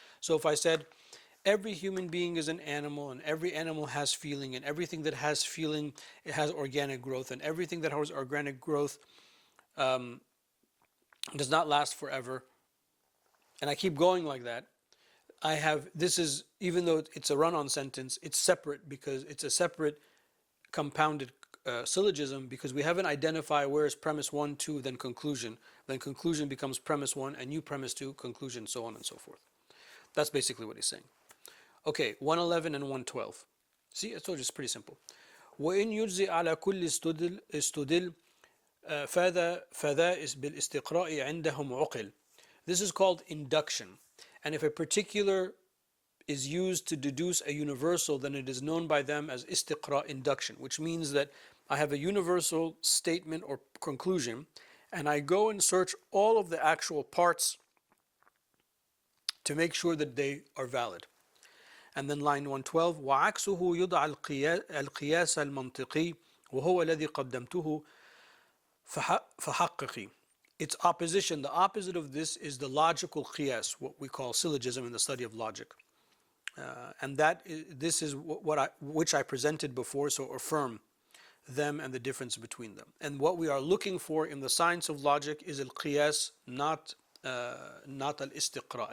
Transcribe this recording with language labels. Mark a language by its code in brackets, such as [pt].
[en] So if I said, every human being is an animal, and every animal has feeling, and everything that has feeling, it has organic growth, and everything that has organic growth does not last forever, and I keep going like that, I have, this is, even though it's a run-on sentence, it's separate because it's a separate compounded syllogism, because we haven't identified where is premise one, two, then conclusion. Then conclusion becomes premise one, and new premise two, conclusion, so on and so forth. That's basically what he's saying. Okay, 111 and 112. See, I told you it's pretty simple. [ar] وإن يجزي على كل استدل فذا بالاستقراء عندهم عقل. [en] This is called induction. And if a particular is used to deduce a universal, then it is known by them as istiqra, induction, which means that I have a universal statement or conclusion, and I go and search all of the actual parts to make sure that they are valid. And then line 112, [ar] وعكسه يدعى القياس المنطقي وهو الذي قدمته فحققي. [en] Its opposition, the opposite of this is the logical qiyas, what we call syllogism in the study of logic. And this is which I presented before, so affirm them and the difference between them. And what we are looking for in the science of logic is al-qiyas, not al-istiqra.